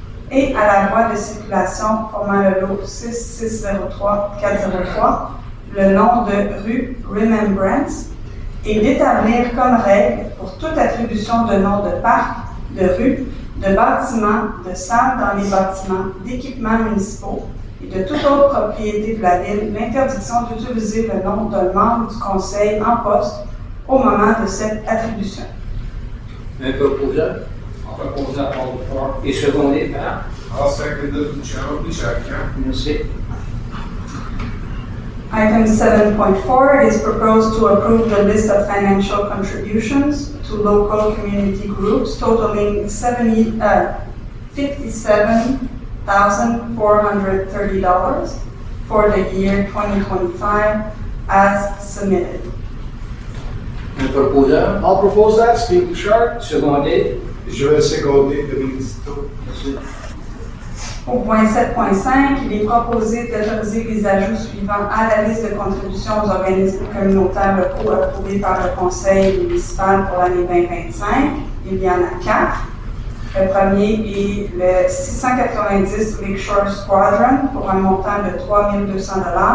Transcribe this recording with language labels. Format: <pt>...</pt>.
<fr>Et à la voie de circulation formant le lot 6603 403, le nom de rue Remembrance, et d'établir comme règle pour toute attribution de nom de parc, de rue, de bâtiments, de salles dans les bâtiments, d'équipements municipaux et de toute autre propriété de la Ville, l'interdiction d'utiliser le nom d'un membre du conseil en poste au moment de cette attribution. Un proposeur? Proposé à Paul Fort. Et secondé par?</fr> <en>I'll second that Luciano Pichakyan.</en> <fr>Merci.</fr> <en>Item 7.4, it is proposed to approve the list of financial contributions to local community groups totaling $57,430 for the year 2025 as submitted.</en> <fr>Un proposeur?</fr> <en>I'll propose that, Steve Bouchard.</en> <fr>Secondé? Je vais le seconder, Dominique Zito. Merci. Au point 7.5, il est proposé d'autoriser les ajouts suivants à la liste de contributions aux organismes communautaires locaux approuvés par le conseil municipal pour l'année 2025. Il y en a 4. Le premier est le 690 Lakeshore Squadron pour un montant de 3 200 $.</fr>